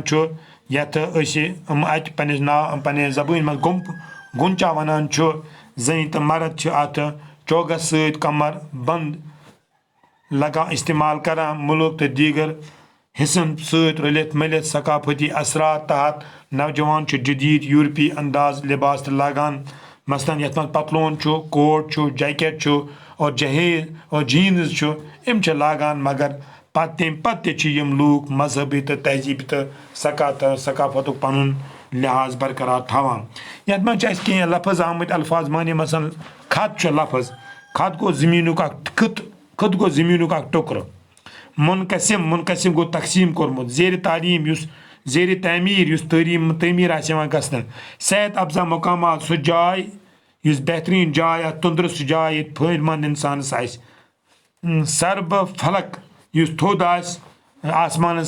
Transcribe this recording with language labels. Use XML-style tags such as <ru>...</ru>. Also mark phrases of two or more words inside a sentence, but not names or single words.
<ks>چھُ یتھ أسۍ اتہِ پننہِ زبٲنۍ منٛز گُنچا ونان چھُ زٔنۍ تہٕ مرد چھِ اتھ چوگس سۭتۍ کمر بنٛد لگان استعمال کران مُلک تہٕ دیٖگر حصن سۭتۍ رٔلِتھ مِلِتھ ثقافتی اثرات تحت نوجوان چھُ جدید یورپی انداز لباس تہِ لاگان مثلاً یتھ منٛز پتلوٗن چھُ کوٹ چھُ جیکٹ چھُ اور جہیز اور جیٖنٕز چھُ یِم چھِ لاگان مگر تمہِ پتہٕ تہِ چھِ یِم لوٗکھ مذہبی تہٕ تہذیٖبی تہٕ ثقافتُک پنُن لحاظ برقرار تھاوان یتھ منٛز چھِ اسہِ کینٛہہ لفظ آمٕتۍ الفاظ معنی مثلاً خط چھُ لفظ خط گوٚو زٔمیٖنُک اکھ خط گوٚو زٔمیٖنُک اکھ ٹُکرٕ منقسم گوٚو تقسیٖم کوٚرمُت زیرِ تعلیٖم یُس زیرِ تعمیٖر یُس تعمیٖر آسہِ یِوان گژھنہٕ صحت افزا مقامات سُہ جاے یُس بہتریٖن جاے اتھ تُندرٕ سُہ جاے ییٚتہِ فٲیدٕ منٛد انسانس آسہِ سربہٕ فلک یُس تھوٚد آسہِ آسمانس</ks>